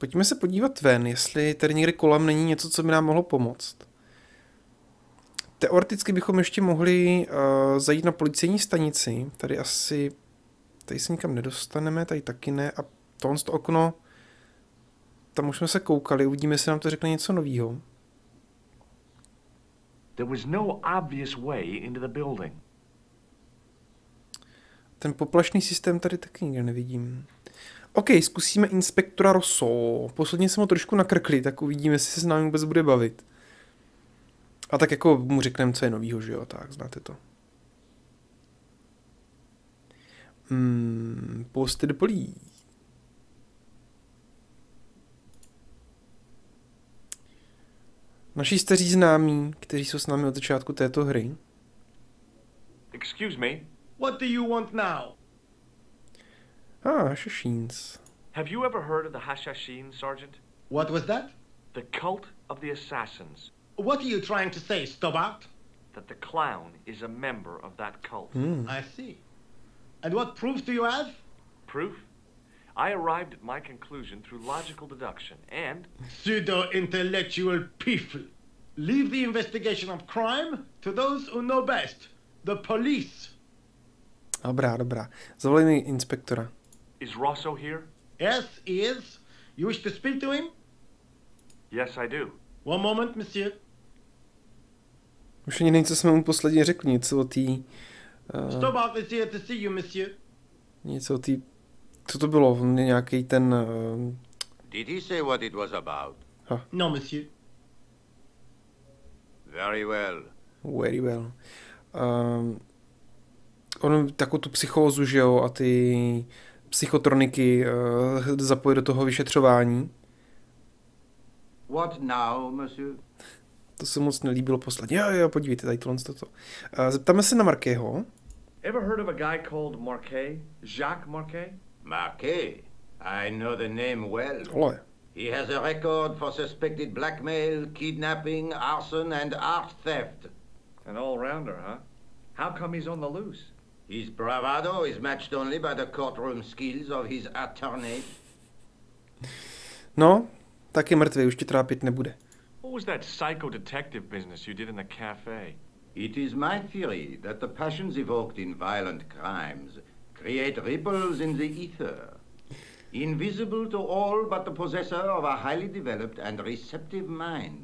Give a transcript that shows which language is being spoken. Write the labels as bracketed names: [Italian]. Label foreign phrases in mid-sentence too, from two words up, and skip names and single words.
[Czech] Pojďme se podívat ven, jestli tady někde kolem není něco, co by nám mohlo pomoct. Teoreticky bychom ještě mohli zajít na policejní stanici. Tady asi... Tady se nikam nedostaneme, tady taky ne. A tohle to okno... Tam už jsme se koukali, uvidíme, jestli nám to řekne něco novýho. [English] There was no obvious way into the building. [Czech] Ten poplašný systém tady taky nikde nevidím. OK, zkusíme inspektora Rosso. Posledně jsme ho trošku nakrkli, tak uvidíme, jestli se s námi vůbec bude bavit. A tak jako mu řekneme, co je novýho, že jo, tak znáte to. [English] Posted police. [Czech] Naši staří známí, kteří jsou s námi od začátku této hry. [English] Excuse me. What do you want now? Hashashins. Have you ever heard of the Hashashin, Sergeant? What was that? The cult of the assassins. What are you trying to say, Stobart? That the clown is a member of that cult. I see. And what proof do you have? Proof? I arrived at my conclusion through logical deduction and... Pseudo-intellectual people. Leave the investigation of crime to those who know best. The police. [Czech] Dobrá. Zavolej mi inspektora. [English] Is Rosso here? Yes, he is. You wish to speak to him? Yes, I do. One moment, monsieur. [Czech] Už ani nevím, co jsme mu posledně řekli, něco o tý... [English] Stobart is here to see you, monsieur. [Czech] Něco o tý... Co to bylo? Nějaký ten... [English] Did he say what it was about? No, monsieur. Very well. Very well. [Czech] On takovou tu psychózu, že jo, a ty psychotroniky zapojit do toho vyšetřování. [English] What now, monsieur? [Czech] To se moc nelíbilo posledně. Jo, podívejte, tady tohle toto. Zeptáme se na Marquého. [English] Ever heard of a guy called Marquet? Jacques Marquet? Marquet. I know the name well. Ole. He has a record for suspected blackmail, kidnapping, arson, and art theft. An all-rounder, huh? How come he's on the loose? His bravado is matched only by the courtroom skills of his attorney. [Czech] No, tak je mrtvý, už tě trápit nebude. [English] What was that psycho-detective business you did in the cafe? It is my theory that the passions evoked in violent crimes create ripples in the ether, invisible to all but the possessor of a highly developed and receptive mind.